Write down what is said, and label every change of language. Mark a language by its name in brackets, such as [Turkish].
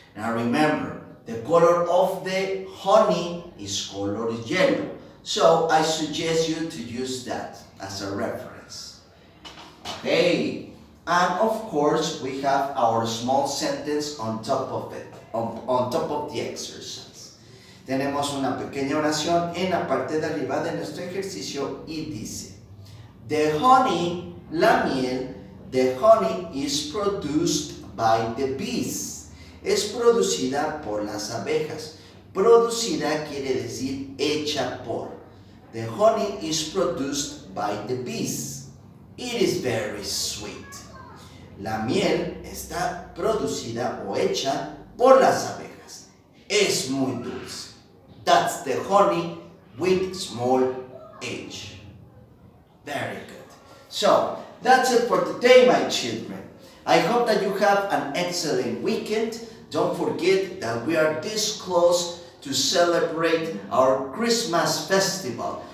[English] Now remember, the color of the honey is colored yellow, so I suggest you to use that as a reference. Okay, and of course we have our small sentence on top of it, on top of the exercise. [Spanish] Tenemos una pequeña oración en la parte de arriba de nuestro ejercicio y dice: The honey, la miel, the honey is produced by the bees. Es producida por las abejas. Producida quiere decir hecha por. [English] The honey is produced by the bees. It is very sweet. [Spanish] La miel está producida o hecha por las abejas. Es muy dulce. [English] That's the honey with small h. Very good. So, that's it for today, my children. I hope that you have an excellent weekend. Don't forget that we are this close to celebrate our Christmas festival.